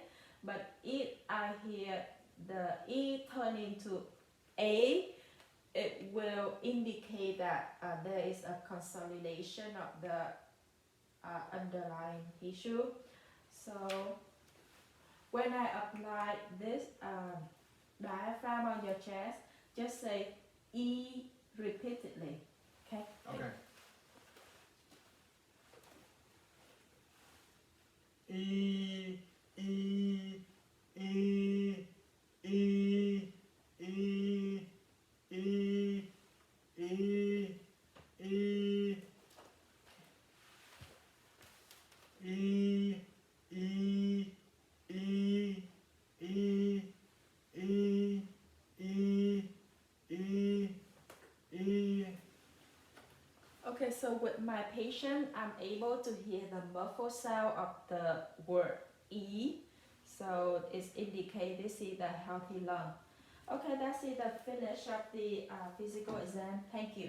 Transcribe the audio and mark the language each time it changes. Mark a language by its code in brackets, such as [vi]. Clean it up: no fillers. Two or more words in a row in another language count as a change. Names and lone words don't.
[en] But if I hear the E turn into A, it will indicate that there is a consolidation of the underlying tissue. So when I apply this diaphragm on your chest, just say E repeatedly. Okay? Okay. E, E, E, E, E, E, E, E, E, E, E, E, E, E, E, E. Okay, so with my patient, I'm able to hear the muffled sound of the word E. So it's indicate this is the healthy lung. Okay, that's it, the finish of the physical exam. Thank you.